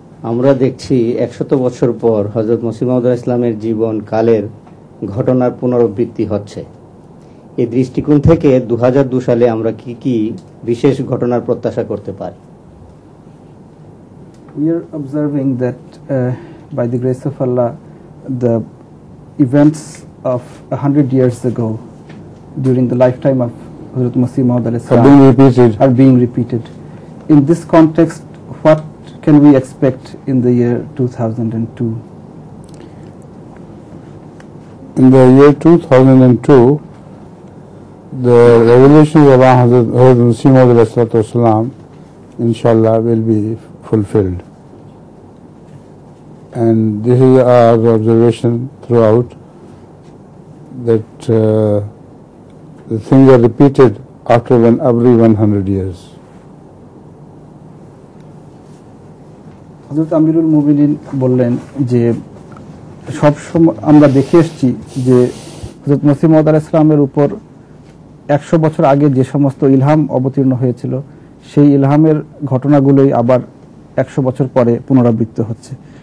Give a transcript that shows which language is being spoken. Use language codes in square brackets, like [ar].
[bn] আমরা দেখছি 100 বছর পর হযরত মসিহ মাউদ ইসলামের জীবন কালের ঘটনার পুনরাবৃত্তি হচ্ছে। এই দৃষ্টিকোণ থেকে 2002 সালে আমরা কি কি বিশেষ ঘটনার প্রত্যাশা করতে পারি? [en] We are observing that by the grace of Allah the events of 100 years ago during the lifetime of Hazrat Masih Maud are being repeated. In this context, what can we expect in the year 2002? In the year 2002, the revelations of Hazrat Masih Maud inshallah will be fulfilled, and this is our observation throughout, that the things are repeated after every 100 years. [bn] হযরত আমিরুল মুমিনিন বললেন যে সবসময় আমরা দেখে এসেছি যে হযরত মসিহ মাউদ আলাইহিস সালামের উপর 100 বছর আগে যে সমস্ত ইলহাম অবতীর্ণ হয়েছিল সেই ইলহামের ঘটনাগুলোই আবার 100 বছর পরে পুনরাবৃত্ত হচ্ছে।